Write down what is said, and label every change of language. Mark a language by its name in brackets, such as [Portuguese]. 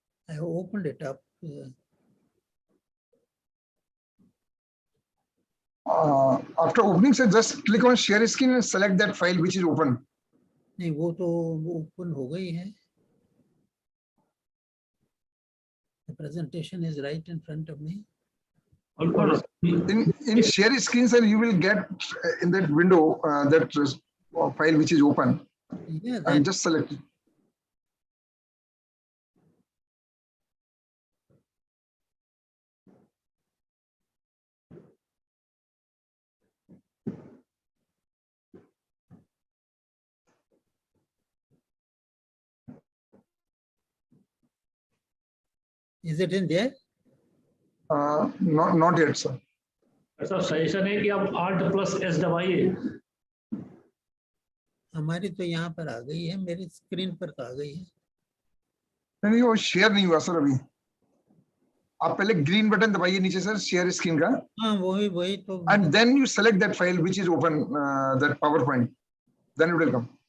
[English] I opened it up. After opening, sir, just click on share screen and select that file which is open. [Hindi] नहीं वो तो open हो गई है. [English] The presentation is right in front of me. In share screen, sir, you will get in that window that file which is open. Yeah, And just select it. Is it in there? Not yet, sir. [Hindi] ऐसा suggestion है कि आप Alt+S दबाइए. हमारी तो यहाँ पर आ गई है, मेरी स्क्रीन पर आ गई है. नहीं वो शेयर नहीं हुआ सर अभी. आप पहले ग्रीन बटन दबाइए नीचे सर शेयर स्क्रीन का. हाँ वही तो. [English] And then you select that file which is open, that PowerPoint. Then it will come.